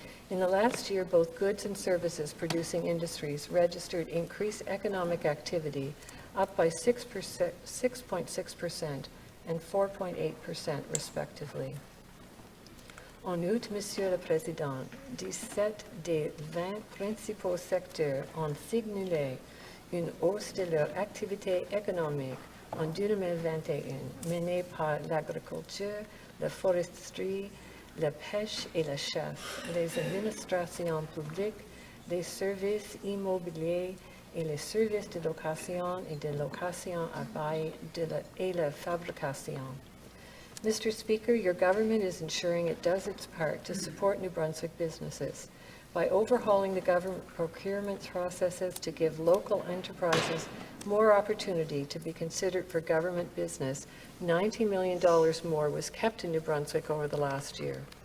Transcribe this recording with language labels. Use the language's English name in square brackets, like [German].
[English] In the last year, both goods and services producing industries registered increased economic activity, up by 6.6% and 4.8% respectively. [French] En août, Monsieur le Président, 17 des 20 principaux secteurs ont signalé une hausse de leur activité économique en 2021, menée par l'agriculture, la foresterie, la pêche et la chasse, les administrations publiques, les services immobiliers et les services de location et de location à bail et la fabrication. [English] Mr. Speaker, your government is ensuring it does its part to support New Brunswick businesses by overhauling the government procurement processes to give local enterprises more opportunity to be considered for government business. $90 million more was kept in New Brunswick over the last year.